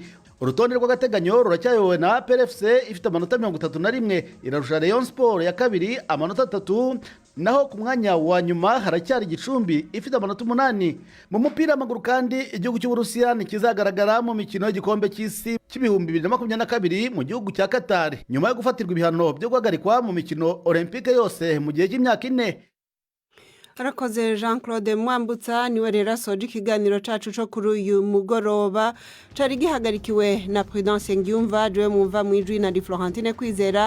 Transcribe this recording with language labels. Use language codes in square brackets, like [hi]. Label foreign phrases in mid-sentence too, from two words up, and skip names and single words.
[rw] Urutonde rw'agateganyo ruracyayowe na PFC ifite amanota 31, irarusha Rayon Sport ya kabiri amanota 3, naho ku mwanya wa nyuma haracyari Gicumbi ifite amanota 8. Mu mupira w'amaguru kandi, igihugu cy'Uburusiya kizagaragara mu mikino y'igikombe cy'isi cy'ibihumbi 2022 mu gihugu cya Qatar nyuma yo gufatirwa ibihano byo guhagarikwa mu mikino Olympique yose mu gihe cy'imyaka 4. [rn] Arakoze Jean-Claude Mwambutsa. Niwe rero asoje ikiganiro cacu cyo kuri uyu mugoroba, cari gihagarikiwe na Prudence Ngiyumva, jewe mwumva mwijwi na Florentine Kwizera.